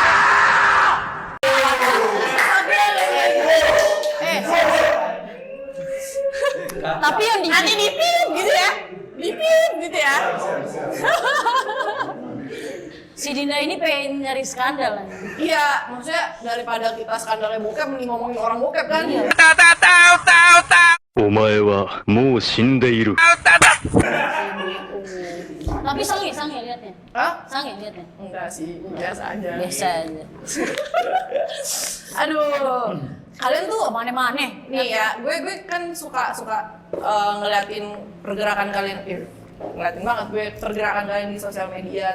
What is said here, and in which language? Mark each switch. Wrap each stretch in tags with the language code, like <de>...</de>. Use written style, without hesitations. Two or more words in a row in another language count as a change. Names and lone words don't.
<id>Tapi yang di Nanti dipip gitu ya. Dipip gitu ya. si Dinda ini pengen nyari skandal kan? Iya, maksudnya daripada kita skandalnya bokep mending ngomongin orang bokep kan. Iya.</id> <ja>お前はもう死んでいる。</ja> <id>Tapi sange liatnya. Hah? Sange liatnya. Enggak sih, biasa aja. Biasa aja. Aduh. Kalian tuh Mana-mana. nih ya, gue kan suka ngeliatin pergerakan kalian, ngeliatin banget gue pergerakan kalian di sosial media.</id>